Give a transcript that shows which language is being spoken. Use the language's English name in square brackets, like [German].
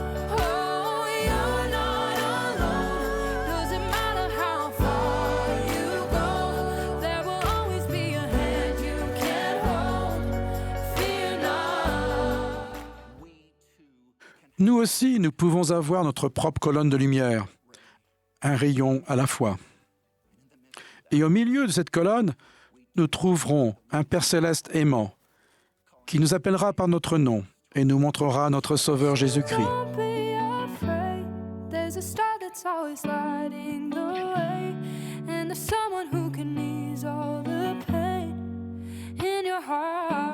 [English] Oh, you're not alone. Doesn't matter how far you go, there will always be a hand you can hold. Fear not. [French] Nous aussi, nous pouvons avoir notre propre colonne de lumière, un rayon à la fois. Et au milieu de cette colonne, nous trouverons un Père céleste aimant qui nous appellera par notre nom et nous montrera notre Sauveur Jésus-Christ. [English] Don't be afraid. There's a star that's always lighting the way, and there's someone who can ease all the pain in your heart.